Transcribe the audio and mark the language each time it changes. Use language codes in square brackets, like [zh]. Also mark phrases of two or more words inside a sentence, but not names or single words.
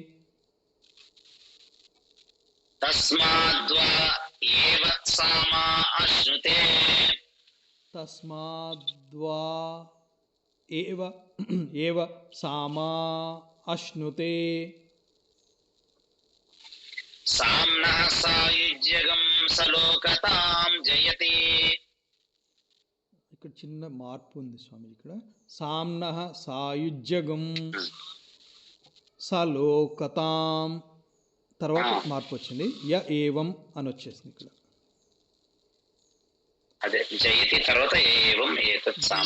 [sa] तस्माद्वा एव सामा अश्नुते तस्माद्वा एव सामा अश्नुते साम्नः सायुज्यगं सलोकतां जयति [te] ఇక్కడ చిన్న మార్పు ఉంది స్వామి ఇక్కడ [sa] సామ్నః సాయుజ్యగం సలోకతాం [te] తర్వాత మార్పు వచ్చింది [sa] య ఏవం [te] అని వచ్చేసింది ఇక్కడ అదే జయతి తర్వాత [sa] ఏవం ఏతత్ సామ